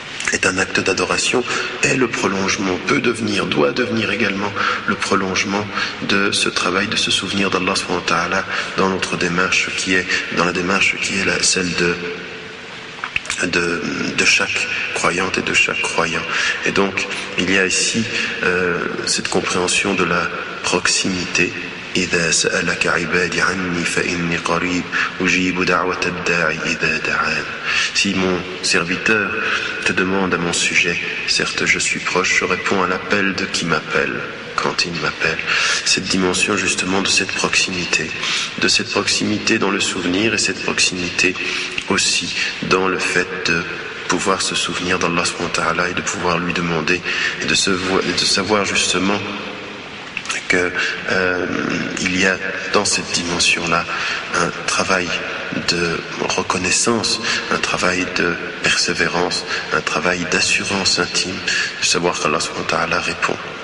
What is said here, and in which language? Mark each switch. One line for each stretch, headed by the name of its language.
French: est un acte d'adoration, et le prolongement doit devenir également le prolongement de ce travail, de ce souvenir d'Allah subhanahu wa ta'ala dans la démarche qui est celle de chaque croyante et de chaque croyant. Et donc il y a ici cette compréhension de la proximité.
Arabic: إذا سألك عبادي عني فإني قريب أجيب دعوة الداعي إذا دعان.
French: Si mon serviteur te demande à mon sujet, certes je suis proche, je réponds à l'appel de qui m'appelle quand il m'appelle. Cette dimension justement de cette proximité dans le souvenir, et cette proximité aussi dans le fait de pouvoir se souvenir d'Allah subhanahu wa ta'ala et de pouvoir lui demander et de savoir justement qu'il y a dans cette dimension-là un travail de reconnaissance, un travail de persévérance, un travail d'assurance intime, de savoir qu'Allah subhanahu wa ta'ala répond.